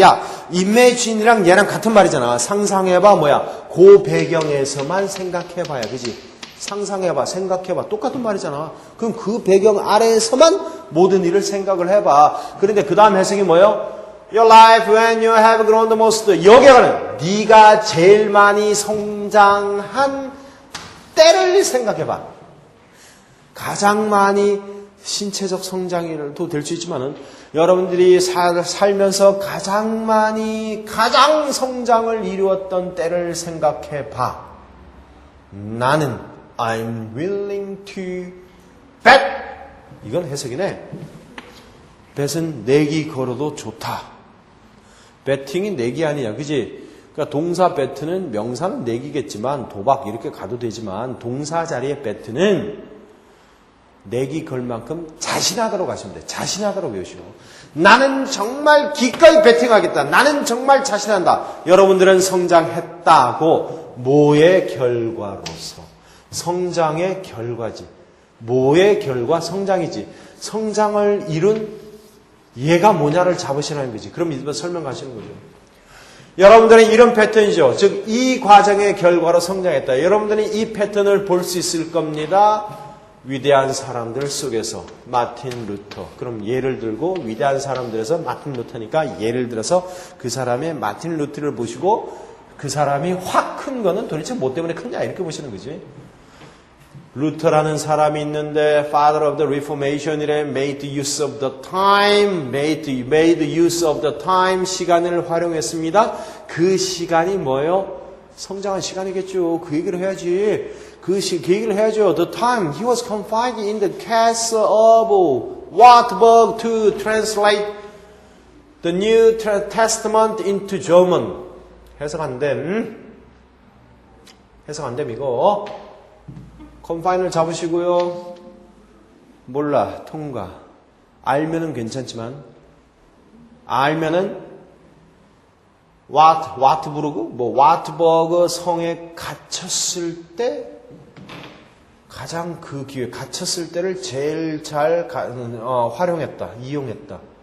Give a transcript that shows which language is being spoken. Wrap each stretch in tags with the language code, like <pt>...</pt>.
<ko>야, imagine이랑 얘랑 같은 말이잖아. 상상해봐. 뭐야? 그 배경에서만 생각해봐야. 그지? 상상해봐. 생각해봐. 똑같은 말이잖아. 그럼 그 배경 아래에서만 모든 일을 생각을 해봐. 그런데 그 다음 해석이 뭐예요?</ko> <en>Your life when you have grown the most.</en> <ko>여기에는 네가 제일 많이 성장한 때를 생각해봐. 가장 많이 신체적 성장도 될 수 있지만은 여러분들이 살면서 가장 성장을 이루었던 때를 생각해 봐. 나는</ko> <en>I'm willing to bet.</en> <ko>이건 해석이네. bet은 내기 걸어도 좋다. betting이 내기 아니냐, 그지? 그러니까 동사 bet는 명사는 내기겠지만 도박 이렇게 가도 되지만 동사 자리에 bet는 내기 걸 만큼 자신하도록 하시면 돼. 자신하도록 외우시고. 나는 정말 기꺼이 베팅하겠다. 나는 정말 자신한다. 여러분들은 성장했다고 뭐의 결과로서. 성장의 결과지. 뭐의 결과? 성장이지. 성장을 이룬 얘가 뭐냐를 잡으시라는 거지. 그럼 이제 설명하시는 거죠. 여러분들은 이런 패턴이죠. 즉 이 과정의 결과로 성장했다. 여러분들은 이 패턴을 볼 수 있을 겁니다. 위대한 사람들 속에서 마틴 루터. 그럼 예를 들고 위대한 사람들에서 마틴 루터니까 예를 들어서 그 사람의 마틴 루터를 보시고 그 사람이 확 큰 거는 도대체 뭐 때문에 크냐 이렇게 보시는 거지. 루터라는 사람이 있는데</ko> <en>Father of the Reformation이래. made use of the time, made use of the time.</en> <ko>시간을 활용했습니다. 그 시간이 뭐예요? 성장한 시간이겠죠. 그 얘기를 해야지. 그 얘기를 해야죠.</ko> <en>The time he was confined in the castle of Wartburg to translate the New Testament into German.</en> <ko>해석 안 됨. 해석 안 됨 이거. confine을 잡으시고요. 몰라. 통과. 알면은 괜찮지만 알면은 와트버그 성에 갇혔을 때 가장 그 기회, 갇혔을 때를 제일 잘 활용했다, 이용했다.</ko>